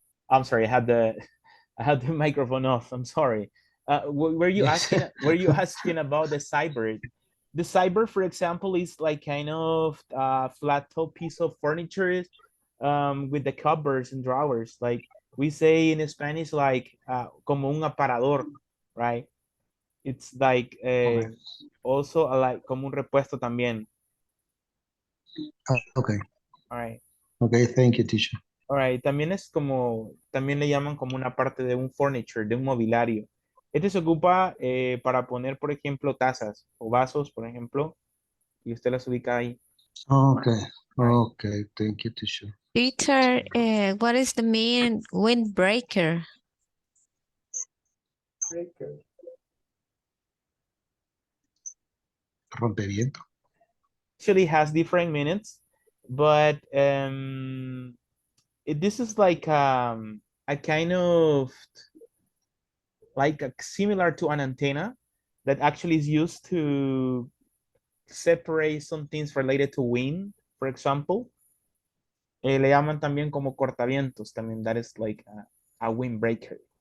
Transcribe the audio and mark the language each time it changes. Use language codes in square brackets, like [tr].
[en] I'm sorry, I had the microphone off. I'm sorry. Were you Yes. asking about the cyber? The cyber, for example, is like kind of flat top piece of furniture with the cupboards and drawers. Like we say in Spanish, like [es] como un aparador, [en] right? It's like also like [es] como un repuesto también. [en] Okay. All right. Okay, thank you, teacher. All right. [es] También le llaman como una parte de un furniture, de un mobiliario. Este se ocupa para poner, por ejemplo, tazas o vasos, por ejemplo, y usted las ubica ahí. [en] Okay, Right. okay, thank you, teacher. Teacher, what is the mean windbreaker? [es] Rompeviento. [en] Actually has different meanings, but this is like a kind of like similar to an antenna that actually is used to separate some things related to wind, for example. [es] Le llaman también como cortavientos, también [en] that is like a windbreaker.